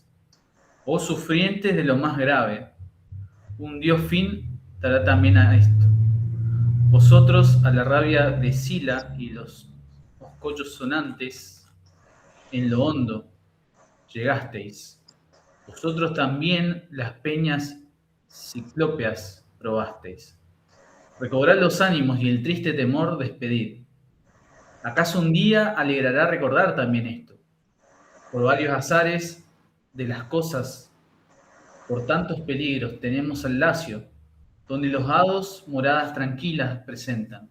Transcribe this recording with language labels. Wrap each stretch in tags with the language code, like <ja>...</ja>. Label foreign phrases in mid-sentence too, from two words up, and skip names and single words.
<es>Oh sufrientes de lo más grave, un Dios fin dará también a esto. Vosotros a la rabia de Sila y los oscollos sonantes, en lo hondo llegasteis. Vosotros también las peñas ciclópeas probasteis. Recobrad los ánimos y el triste temor despedid. ¿Acaso un día alegrará recordar también esto? Por varios azares de las cosas, por tantos peligros, tenemos al Lacio, donde los hados moradas tranquilas presentan.</es>